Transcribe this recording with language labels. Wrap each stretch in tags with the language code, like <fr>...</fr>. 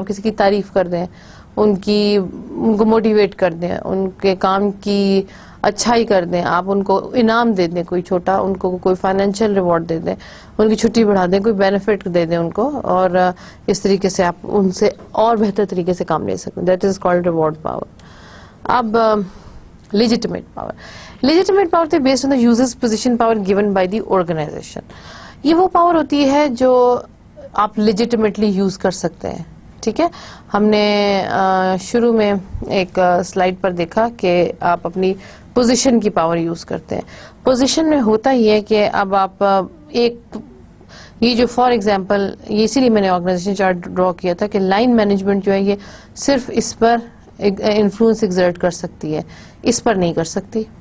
<ur>آپ کسی کی تعریف کر دیں, ان کو موٹیویٹ کر دیں, ان کے کام کی اچھائی کر دیں, آپ ان کو انعام دے دیں کوئی چھوٹا, ان کو کوئی فائنینشیل ریوارڈ دے دیں, ان کی چھٹی بڑھا دیں, کوئی بینیفٹ دے دیں ان کو, اور اس طریقے سے آپ ان سے اور بہتر طریقے سے کام لے سکیں.</ur> <en>That is called reward power. اب legitimate power. Legitimate power تھی based on the users position power given by the organisation.</en> <ur>یہ وہ پاور ہوتی ہے جو آپ لیجیٹمیٹلی یوز کر سکتے ہیں. ٹھیک ہے, ہم نے شروع میں ایک سلائیڈ پر دیکھا کہ آپ اپنی پوزیشن کی پاور یوز کرتے ہیں. پوزیشن میں ہوتا ہی ہے کہ اب آپ ایک یہ جو</ur> <en>for example</en> <ur>یہ اسی لیے میں نے آرگنائزیشن چارٹ ڈرا کیا تھا کہ لائن مینجمنٹ جو ہے یہ صرف اس پر انفلوئنس ایگزرٹ کر سکتی ہے, اس پر نہیں کر سکتی.</ur>